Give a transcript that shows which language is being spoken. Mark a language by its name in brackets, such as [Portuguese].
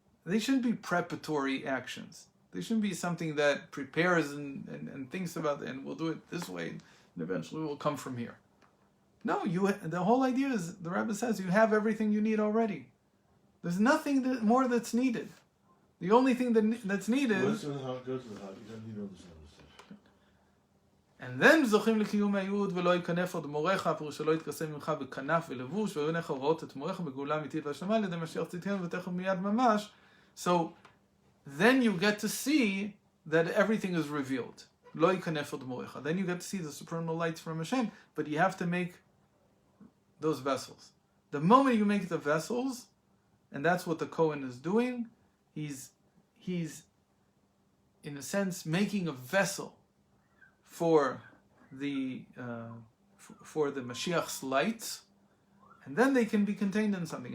[English] They shouldn't be preparatory actions. They shouldn't be something that prepares and thinks about it, and we'll do it this way, and eventually we'll come from here. No, the whole idea is, the Rebbe says, you have everything you need already. There's nothing more that's needed. The only thing that's needed... Once in the heart goes to the heart, you don't need all this other stuff. And then [Hebrew] זוכים לקיום הייעוד ולא ייכנף עוד מורך, פירוש שלא יתכסה ממך בכנף ולבוש, והיו עיניך רואות את מורך בגאולה אמיתית והשלמה על ידי משיח צדקנו ותכף מיד ממש. [English] So then you get to see that everything is revealed. [Hebrew] לא ייכנף עוד מורך. [English] Then you get to see the supernal lights from Hashem, but you have to make those vessels. The moment you make the vessels, and that's what the Kohen is doing, he's in a sense making a vessel for the Mashiach's lights, and then they can be contained in something.